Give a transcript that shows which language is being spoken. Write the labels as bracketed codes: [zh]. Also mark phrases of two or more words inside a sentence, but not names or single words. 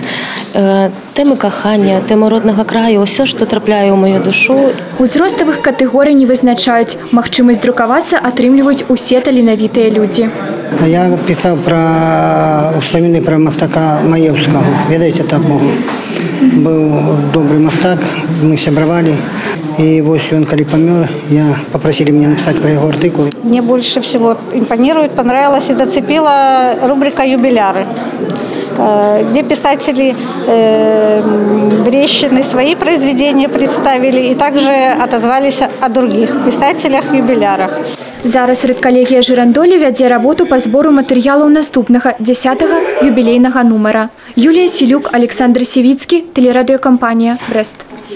[be] Тэмы кахання, тэмы роднага краю, ўсё, што трапляе ў маю душу. Узроставых катэгорый не вызначаюць. Магчымасць друкавацца атрымліваюць усе таленавітыя людзі. Я пісаў пра ўспаміны пра мастака Маеўскага. Ведаеце такога? Быў добры мастак, мы сябравалі. [ru] И вот он, когда помер, попросили меня написать про его артикул. Мне больше всего импонирует, понравилась и зацепила рубрика «Юбиляры», где писатели Брещины свои произведения представили и также отозвались о других писателях-юбилярах. [be] Зараз рэдкалегія «Жырандолі» вядзе работу па збору матэрыялаў наступнага 10-го юбілейнага нумара. Юлія Сілюк, Александр Сівіцкі, тэлерадыёкампанія «Брэст».